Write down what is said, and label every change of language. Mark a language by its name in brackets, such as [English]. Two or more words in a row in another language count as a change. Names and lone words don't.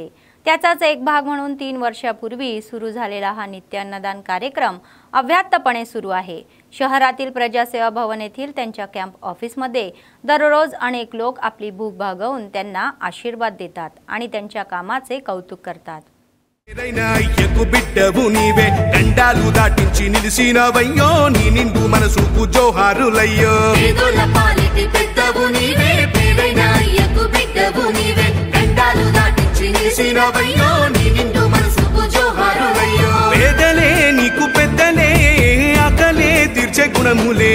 [Marathi] त्याचाच एक भाग म्हणून 3 वर्षापूर्वी सुरू झालेला हा नित्य अन्नदान कार्यक्रम अव्याहतपणे सुरू आहे। शहरातील प्रजासेवा भवन येथील त्यांच्या कॅम्प ऑफिसमध्ये दररोज अनेक लोक आपली भूक भागवून त्यांना आशीर्वाद देतात आणि त्यांच्या कामाचे कौतुक करतात। [Telugu] బిడ్డవు నీవే గండాలు దాటించి నిలిసినవయ్యో నీ నిండు మనసుకు జోహారులయ్యో పేదల పాలిటి పెద్దవు నీవే పేదైన అయ్యకు బిడ్డవు నీవే గండాలు దాటించి నిలిసినవయ్యో నీ నిండు మనసుకు జోహారులయ్యో పేదలే నీకు పెద్దలే ఆకలే తీర్చే గుణములే